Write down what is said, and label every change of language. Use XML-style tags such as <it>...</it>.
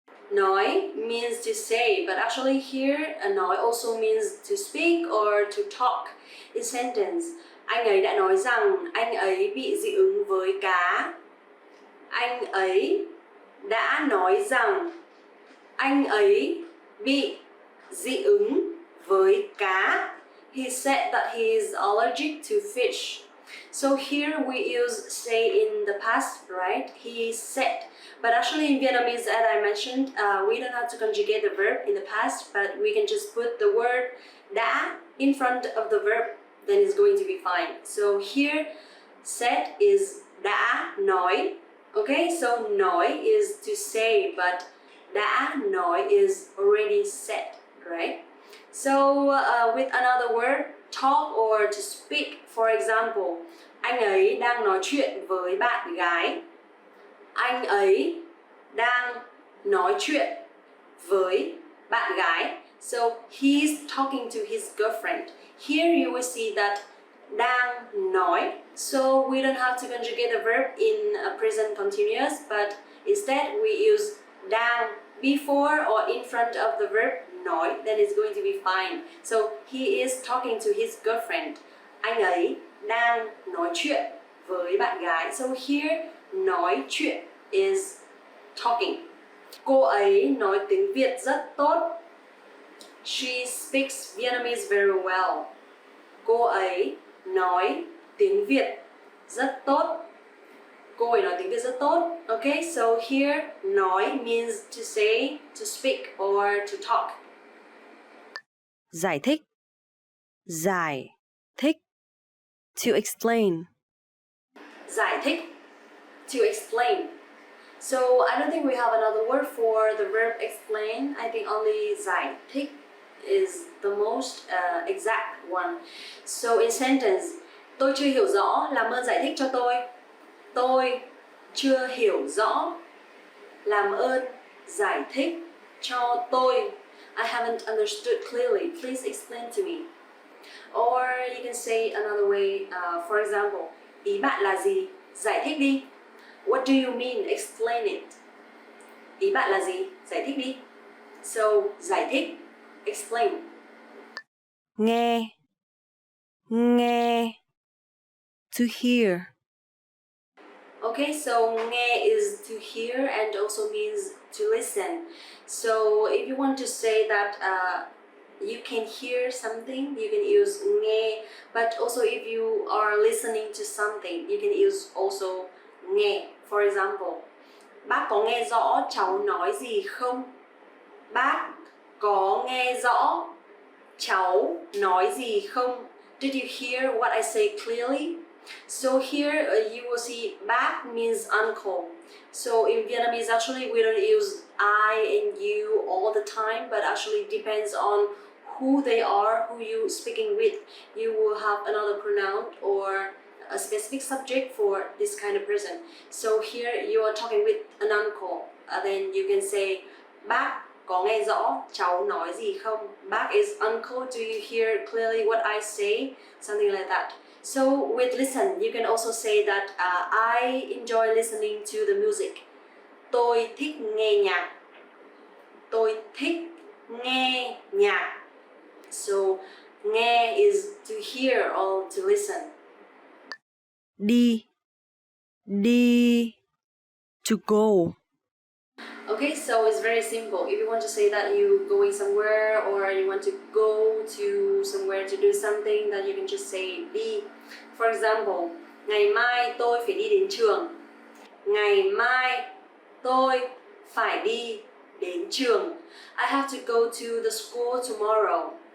<en>Nói means to say, but actually here nói also means to speak or to talk. In sentence,</en> <vi>anh ấy đã nói rằng anh ấy bị dị ứng với cá. Anh ấy đã nói rằng anh ấy bị dị ứng với cá.</vi> <en>He said that he is allergic to fish. So here we use say in the past, right? He said. But actually in Vietnamese, as I mentioned, we don't have to conjugate the verb in the past, but we can just put the word đã in front of the verb, then it's going to be fine. So here, said is đã nói. Okay, so nói is to say, but đã nói is already said, right? So with another word, talk or to speak, for example,</en> <vi>anh ấy đang nói chuyện với bạn gái. Anh ấy đang nói chuyện với bạn gái.</vi> <en>So he's talking to his girlfriend. Here you will see that đang nói. So we don't have to conjugate the verb in a present continuous, but instead we use đang before or in front of the verb nói, then it's going to be fine. So he is talking to his girlfriend.</en> <vi>Anh ấy đang nói chuyện với bạn gái.</vi> <en>So here, nói chuyện is talking.</en> <vi>Cô ấy nói tiếng Việt rất tốt.</vi> <en>She speaks Vietnamese very well.</en> <vi>Cô ấy nói tiếng Việt rất tốt. Cô ấy nói tiếng Việt rất tốt.</vi> <en>Okay, so here, nói means to say, to speak, or to talk.</en> <vi>Giải thích. Giải thích.</vi> <en>To explain.</en> <vi>Giải thích,</vi> <en>to explain. So I don't think we have another word for the verb explain. I think only giải thích is the most exact one. So in sentence,</en> <vi>tôi chưa hiểu rõ, làm ơn giải thích cho tôi. Tôi chưa hiểu rõ, làm ơn giải thích cho tôi.</vi> <en>I haven't understood clearly. Please explain to me. Or you can say another way. For example,</en> <vi>ý bạn là gì? Giải thích đi.</vi> <en>What do you mean? Explain it.</en> <vi>Ý bạn là gì? Giải thích đi.</vi> <en>So, giải thích, explain.</en> <vi>Nghe. Nghe.</vi> <en>To hear. Okay, so nghe is to hear and also means to listen. So if you want to say that you can hear something, you can use nghe. But also if you are listening to something, you can use also nghe. For example,</en> <vi>bác có nghe rõ cháu nói gì không? Bác có nghe rõ cháu nói gì không?</vi> <en>Did you hear what I say clearly? So here you will see bác means uncle. So in Vietnamese actually we don't use I and you all the time, but actually depends on who they are, who you speaking with. You will have another pronoun or a specific subject for this kind of person. So here you are talking with an uncle. Then you can say</en> <vi>bác có nghe rõ cháu nói gì không?</vi> <en>Bác is uncle. Do you hear clearly what I say? Something like that. So with listen, you can also say that I enjoy listening to the music.</en> <vi>Tôi thích nghe nhạc. Tôi thích nghe nhạc.</vi> <en>So nghe is to hear or to listen.</en> <vi>Đi. Đi.</vi> <en>To go. Okay, so it's very simple. If you want to say that you're going somewhere or you want to go to somewhere to do something, then you can just say đi. For example,</en> <vi>ngày mai tôi phải đi đến trường. Ngày mai tôi phải đi đến trường.</vi> <en>I have to go to the school tomorrow.</en>